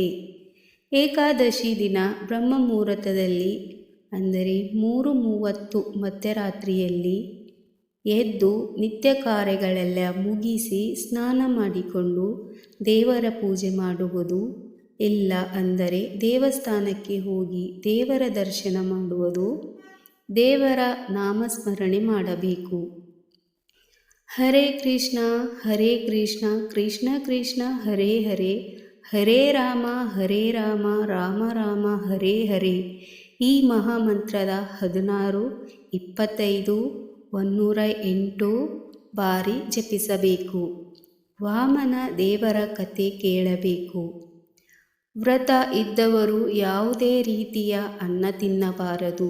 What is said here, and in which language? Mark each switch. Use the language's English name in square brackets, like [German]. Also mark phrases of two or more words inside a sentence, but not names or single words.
[Kannada] ಏಕಾದಶಿ ದಿನ ಬ್ರಹ್ಮ ಮುಹೂರ್ತದಲ್ಲಿ ಅಂದರೆ 3:30 ಮಧ್ಯರಾತ್ರಿಯಲ್ಲಿ ಎದ್ದು ನಿತ್ಯ ಕಾರ್ಯಗಳೆಲ್ಲ ಮುಗಿಸಿ ಸ್ನಾನ ಮಾಡಿಕೊಂಡು ದೇವರ ಪೂಜೆ ಮಾಡುವುದು, ಇಲ್ಲ ಅಂದರೆ ದೇವಸ್ಥಾನಕ್ಕೆ ಹೋಗಿ ದೇವರ ದರ್ಶನ ಮಾಡುವುದು, ದೇವರ ನಾಮಸ್ಮರಣೆ ಮಾಡಬೇಕು. [Sanskrit] ಹರೇ ಕೃಷ್ಣ ಕೃಷ್ಣ ಕೃಷ್ಣ ಹರೇ ಹರೇ, ಹರೇ ರಾಮ ರಾಮ ರಾಮ ಹರೇ ಹರೇ [Kannada] ಈ ಮಹಾಮಂತ್ರದ 16, 25, 108 ಬಾರಿ ಜಪಿಸಬೇಕು. ವಾಮನ ದೇವರ ಕಥೆ ಕೇಳಬೇಕು. ವ್ರತ ಇದ್ದವರು ಯಾವುದೇ ರೀತಿಯ ಅನ್ನ ತಿನ್ನಬಾರದು.